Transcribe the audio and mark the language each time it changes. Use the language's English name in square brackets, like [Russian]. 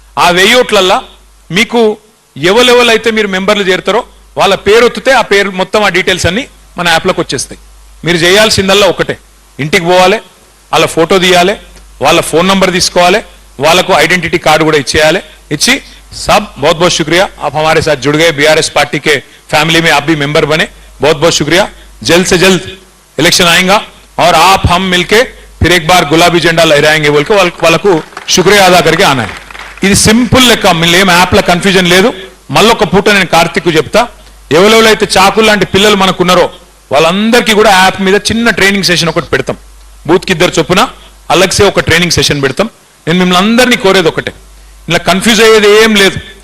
[Telugu] ఆ 1000 ఓట్లల్లో మీకు ఎవరెవరైతే మీరు మెంబర్లు చేరుతారో వాళ్ళ పేరు ఒత్తితే ఆ పేరు మొత్తం ఆ డీటెయిల్స్ అన్ని మన యాప్లోకి వచ్చేస్తాయి. మీరు చేయాల్సిందల్లా ఒకటే, ఇంటికి పోవాలి, వాళ్ళ ఫోటో తీయాలి, వాళ్ళ ఫోన్ నంబర్ తీసుకోవాలి, వాళ్ళకు ఐడెంటిటీ कार्ड కూడా ఇచ్చేయాలి. [Hindi] ఇచ్చి सब बहुत बहुत शुक्रिया, आप हमारे साथ जुड़ गए, बीआरएस पार्टी के फैमिली में आप भी मेंबर बने, बहुत बहुत शुक्रिया. जल्द से जल्द इलेक्शन आएगा और आप हम मिलके फिर एक बार गुलाबी झंडा लहराएंगे बोल के వాళ్ళకు शुक्रिया अदा करके आना है. [Telugu] ఇది సింపుల్ లెక్క, ఏం యాప్ల కన్ఫ్యూజన్ లేదు. మళ్ళొక పూట నేను కార్తీక్ చెప్తా, ఎవరెవరైతే చాకులు లాంటి పిల్లలు మనకున్నారో వాళ్ళందరికీ కూడా యాప్ మీద చిన్న ట్రైనింగ్ సెషన్ ఒకటి పెడతాం. బూత్కి 2 చొప్పున అలగ్సే ఒక ట్రైనింగ్ సెషన్ పెడతాం. నేను మిమ్మల్ని అందరినీ కోరేది ఒకటే, ఇలా కన్ఫ్యూజ్ అయ్యేది ఏం లేదు.